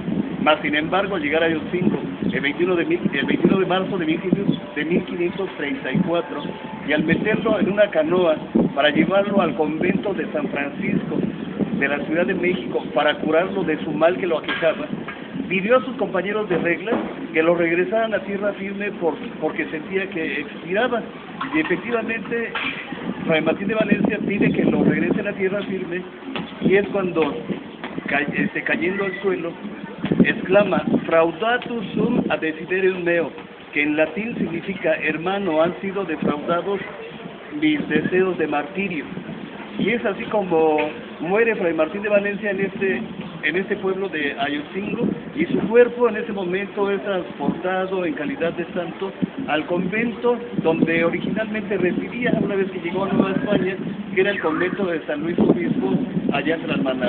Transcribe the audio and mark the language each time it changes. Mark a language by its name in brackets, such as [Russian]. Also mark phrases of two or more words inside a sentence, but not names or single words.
[Spanish] Mas, sin embargo, al llegar a Ayotzingo el 21 de marzo de 1534, y al meterlo en una canoa para llevarlo al convento de San Francisco de la Ciudad de México para curarlo de su mal que lo aquejaba, pidió a sus compañeros de reglas que lo regresaran a tierra firme porque sentía que expiraba. Y efectivamente, Fray Martín de Valencia pide que lo regresen a tierra firme, y es cuando, cayendo al suelo, [Latin] exclama: fraudatus sum ad desiderium meo, [Spanish] que en latín significa: hermano, han sido defraudados mis deseos de martirio. Y es así como muere Fray Martín de Valencia en este pueblo de Ayotzingo, y su cuerpo en ese momento es transportado en calidad de santo al convento donde originalmente residía una vez que llegó a Nueva España, que era el convento de San Luis Obispo, allá en Tlalmanal.